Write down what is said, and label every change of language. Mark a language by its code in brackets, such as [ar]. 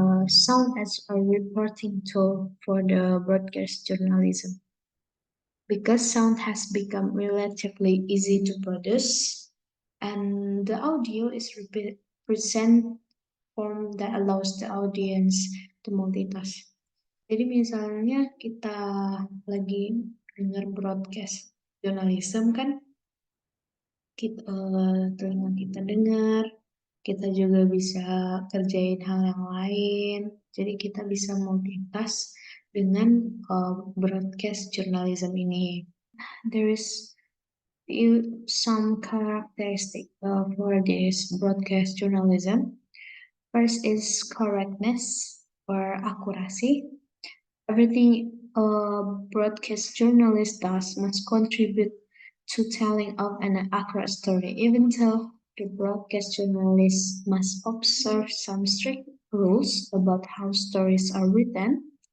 [en] Sound as a reporting tool for the broadcast journalism. Because sound has become relatively easy to produce, and the audio is present form that allows the audience to multitask. [id] Jadi misalnya kita lagi dengar broadcast journalism kan, telinga kita dengar, kita juga bisa kerjain hal yang lain. Jadi kita bisa multitask dengan broadcast journalism ini. [en] There is some characteristic for this broadcast journalism. First is correctness or accuracy. Everything a broadcast journalist does must contribute to telling of an accurate story, even though the broadcast journalist must observe some strict rules about how stories are written.